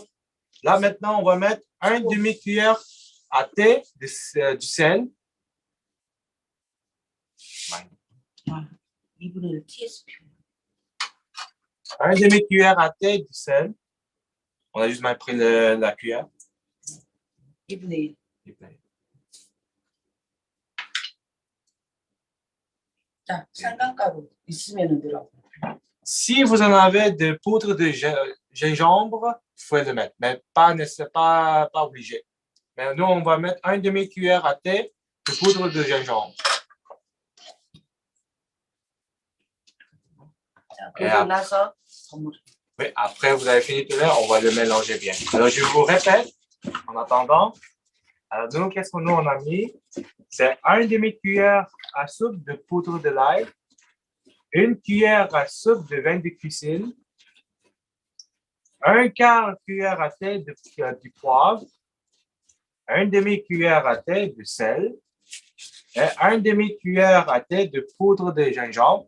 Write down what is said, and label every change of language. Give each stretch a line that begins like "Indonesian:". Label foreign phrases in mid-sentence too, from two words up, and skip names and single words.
French: Là, maintenant, on va mettre une demi-cuillère à thé du sel.
Korean: 2분의 1 TSP.
French: Un demi-cuillère à thé du sel. On a juste mal pris la cuillère.
Korean: 2분의 1. 자, 생강가루 있으면 넣으라고.
French: Si vous en avez de poudre de gingembre, vous pouvez le mettre, mais pas obligé. Mais nous, on va mettre une demi-cuillère à thé de poudre de gingembre.
Korean: 자, 그러고 나서
French: Oui, après, vous avez fini tout là, on va le mélanger bien. Alors, je vous répète, en attendant. Alors, nous, qu'est-ce que nous, on a mis? C'est une demi-cuillère à soupe de poudre de l'ail, une cuillère à soupe de vin de cuisine, un quart cuillère à thé du poivre, une demi-cuillère à thé de sel, et une demi-cuillère à thé de poudre de gingembre.